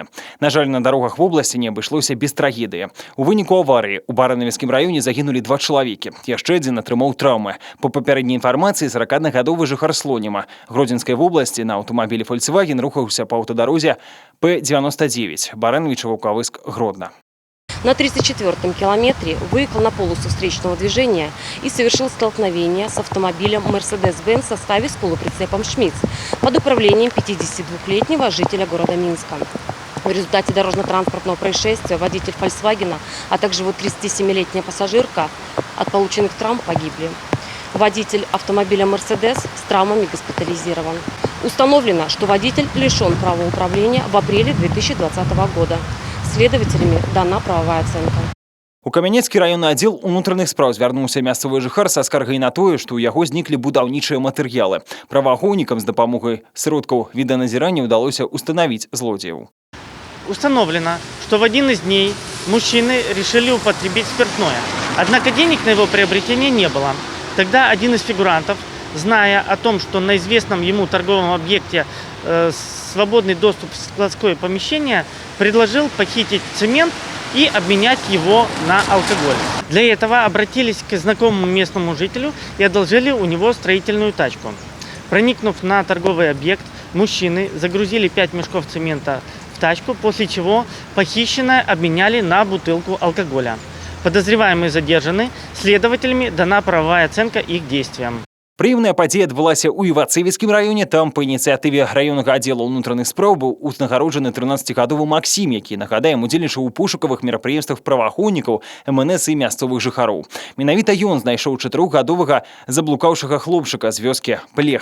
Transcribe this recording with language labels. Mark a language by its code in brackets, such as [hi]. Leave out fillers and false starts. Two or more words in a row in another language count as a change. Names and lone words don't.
[be] На жаль, на дарогах вобласці не абышлося без трагедыі. У выніку аварыі ў Баранавіцкім раёне загінулі 2 чалавекі. Яшчэ адзін атрымаў траўмы. Па папярэдняй інфармацыі, 41-гадовы жыхар Слоніма Гродзенскай вобласці на аўтамабілі Volkswagen рухаўся по аўтадарозе П-99 Барановича-Волковыск, Гродно. [ru] На 34-м километре выехал на полосу встречного движения и совершил столкновение с автомобилем Mercedes-Benz в составе с полуприцепом «Шмидц» под управлением 52-летнего жителя города Минска. В результате дорожно-транспортного происшествия водитель Volkswagen, а также его 37-летняя пассажирка от полученных травм погибли. Водитель автомобиля «Мерседес» с травмами госпитализирован. Установлено, что водитель лишен права управления в апреле 2020 года. Следователями дана правовая оценка. [be] У Камянецкі раённы аддзел унутраных спраў звярнуўся мясцовы жыхар са скаргай на тое, што ў яго зніклі будаўнічыя матэрыялы. Праваахоўнікам з дапамогай сродкаў відэаназірання ўдалося установіць злодзеяў. [ru] Установлено, что в один из дней мужчины решили употребить спиртное. Однако денег на его приобретение не было. Тогда один из фигурантов, зная о том, что на известном ему торговом объекте свободный доступ в складское помещение, предложил похитить цемент и обменять его на алкоголь. Для этого обратились к знакомому местному жителю и одолжили у него строительную тачку. Проникнув на торговый объект, мужчины загрузили 5 мешков цемента в тачку, после чего похищенное обменяли на бутылку алкоголя. Подозреваемые задержаны, следователями дана правовая оценка их действиям. [be] Прыемная падзея адбылася ў Івацэвіцкім раёне. Там па ініцыятыве раённага аддзела ўнутраных спраў быў узнагароджаны 13-гадовы Максім, які, нагадаем, удзельнічаў у пошукавых мерапрыемствах праваахоўнікаў, МНС і мясцовых жыхароў. Менавіта ён знайшоў 4-гадовага заблукаўшага хлопчыка з вёскі Плехава.